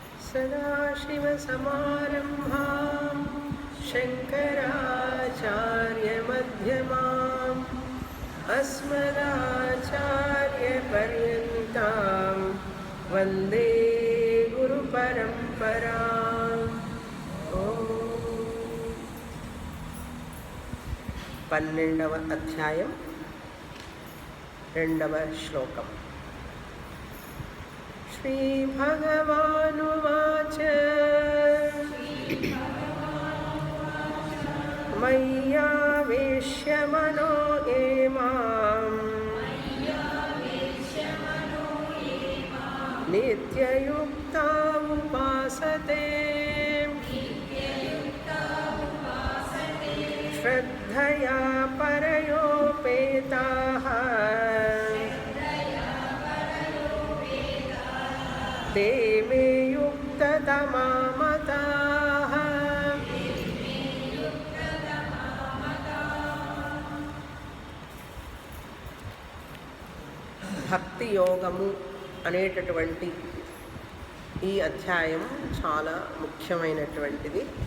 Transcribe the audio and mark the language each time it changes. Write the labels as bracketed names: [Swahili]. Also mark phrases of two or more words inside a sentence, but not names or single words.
[Sanskrit] सदाशिवसमारम्भां शङ्कराचार्यमध्यमाम् अस्मदाचार्यपर्यन्तां वन्दे गुरुपरम्पराम्। [Telugu] పన్నెండవ అధ్యాయం రెండవ శ్లోకం. [Sanskrit] శ్రీ భగవానువాచ మయ్యావేశ్య మనో ఏ మాం నిత్యయుక్తా ఉపాసతే శ్రద్ధయా పరయోపేతాః ते मे युक्ततमा मताः। [Telugu] భక్తి యోగము అనేటటువంటి ఈ అధ్యాయం చాలా ముఖ్యమైనటువంటిది.